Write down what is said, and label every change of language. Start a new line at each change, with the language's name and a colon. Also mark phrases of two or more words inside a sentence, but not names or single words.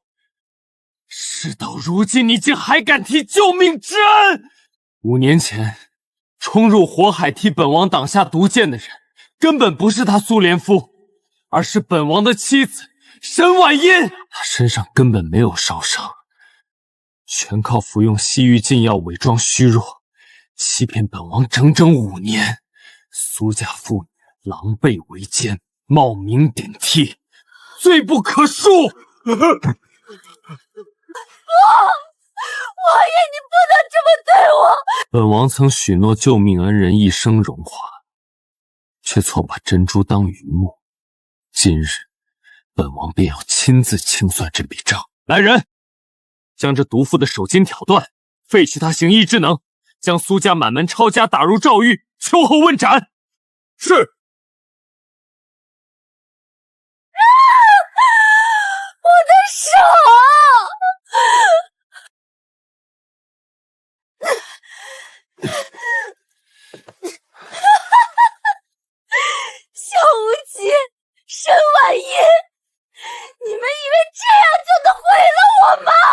Chinese: 事到如今，你竟還敢提救命之恩！5年前衝入火海替本王擋下毒箭的人，根本不是他蘇連夫，而是本王的妻子沈婉音。她身上根本沒有燒傷，全靠服用西域禁藥偽裝虛弱，欺騙本王整整5年。蘇家婦女狼狽為奸，冒名頂替，罪不可恕。王爺，你不能這麼對我！本王曾許諾救命恩人一生榮華，卻錯把珍珠當榆木。今日，本王便要親自清算這筆賬。來人， 将這毒婦的手筋挑斷，廢去她行医之能，將蘇家滿門抄家打入詔獄，秋後問斩。是。我的手！萧无极，沈婉音，你们以为这样就能毁了我吗？